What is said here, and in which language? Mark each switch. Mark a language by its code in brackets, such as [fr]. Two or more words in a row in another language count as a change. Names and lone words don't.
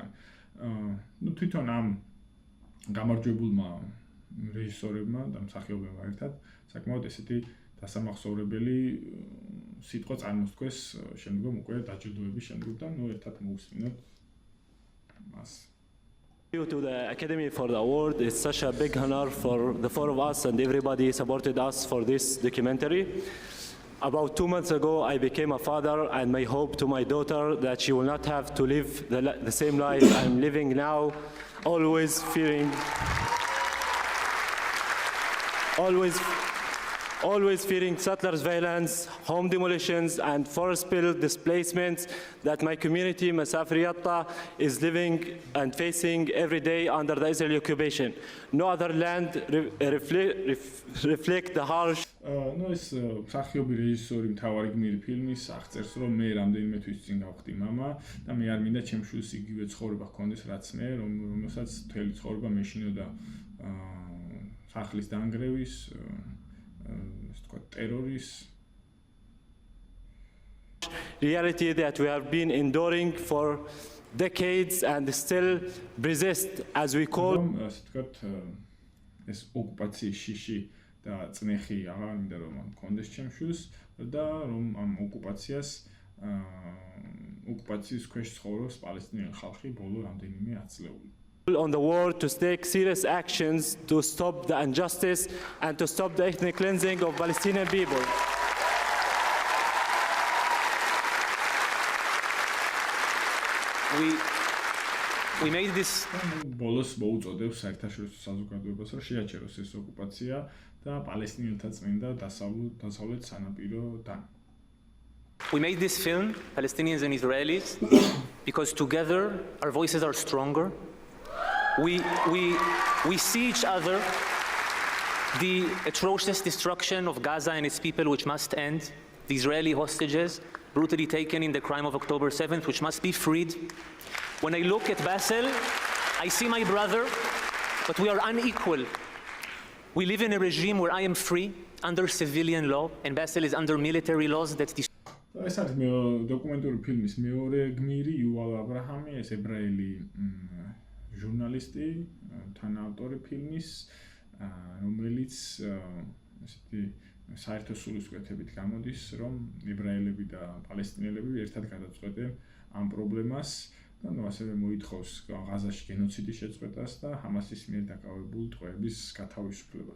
[ka] თვითონ ამ გამარჯვებულმა რეჟისორებმა და მსახიობებმა ერთად საკმაოდ ესეთი დასამახსოვრებელი სიტყვა წარმოსთქვეს შემდგომ უკვე დაჯილდოების შემდგომ და ერთად მოვუსმინოთ მას. [en] Thank you to the Academy for the award. It's such a big honor for the four of us and everybody supported us for this documentary. About 2 months ago, I became a father, and my hope to my daughter that she will not have to live the same life I'm living now, always fearing settlers' violence, home demolitions, and forest spill displacements that my community, Masafri Yatta, is living and facing every day under the Israeli occupation. No other land reflect the harsh. [ka] ეს მსახიობი რეჟისორი მთავარი გმირი ფილმის აღწერს, რომ მე რამდენიმე თვის წინ გავხდი მამა და მე არ მინდა ჩემს შვილს იგივე ცხოვრება ჰქონდეს, რაც მე, რომელსაც მთელი ცხოვრება მეშინოდა სახლის დანგრევის, [en] terrorists. Reality that we have been enduring for decades and still resist, as we call. [ka] ეს ოკუპაციის შიში და წნეხი აღარ მინდა რომ მქონდეს ჩემს შვილს და რომ ამ ოკუპაციის ქვეშ ცხოვრობს პალესტინელი ხალხი ბოლო რამდენიმე ათწლეული. [en] On the world to take serious actions to stop the injustice and to stop the ethnic cleansing of Palestinian people. We made this [ka] ბოლოს მოუწოდებს საერთაშორისო საზოგადოებას, რომ შეაჩეროს ეს ოკუპაცია და პალესტინელთა წმინდა დასავლეთ სანაპიროდან. [en] We made this film, Palestinians and Israelis, because together our voices are stronger. We see each other, the atrocious destruction of Gaza and its people, which must end, the Israeli hostages brutally taken in the crime of October 7th, which must be freed. When I look at Bassel, I see my brother, but we are unequal. We live in a regime where I am free under civilian law, and Bassel is under military laws that [ka] ეს არის დოკუმენტური ფილმის მეორე გმირი იუვალ აბრაჰამი, ეს ებრაელი ჟურნალისტი, თანაავტორი ფილმის, რომელიც ესეთი საერთო სულისკვეთებით გამოდის, რომ ებრაელები და პალესტინელები ერთად გადაწყვეტენ ამ პრობლემას და ასევე მოითხოვს ღაზაში გენოციდის შეწყვეტას და ჰამასის მიერ დაკავებულ ტყვეების გათავისუფლებას.